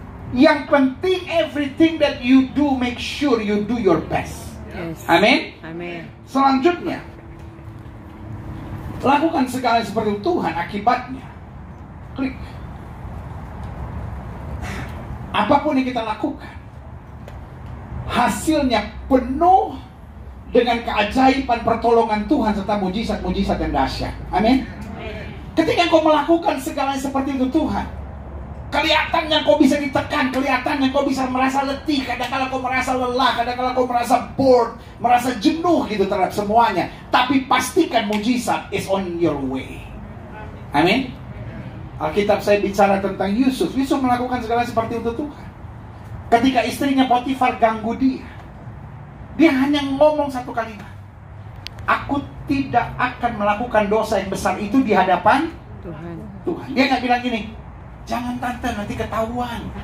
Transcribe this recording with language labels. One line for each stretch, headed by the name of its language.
Indonesian: Yang penting
English: everything that you do, make sure you do your best. Yes.
Indonesian: Amin. Amin. Selanjutnya, lakukan segala seperti Tuhan, akibatnya klik. Apapun yang kita lakukan, hasilnya penuh dengan keajaiban pertolongan Tuhan serta mujizat-mujizat yang dahsyat. Amin. Ketika kau melakukan segala seperti itu Tuhan, kelihatannya kau bisa ditekan, kelihatannya kau bisa merasa letih, kadang-kadang kau merasa lelah, kadang-kadang kau merasa bored, merasa jenuh gitu terhadap semuanya. Tapi pastikan mujizat
English: is on your way.
Indonesian: Amin. Alkitab saya bicara tentang Yusuf. Yusuf melakukan segala seperti itu Tuhan. Ketika istrinya Potifar ganggu dia, dia hanya ngomong satu kalimat, aku tidak akan melakukan dosa yang besar itu di hadapan Tuhan. Dia nggak bilang gini, jangan tante nanti ketahuan.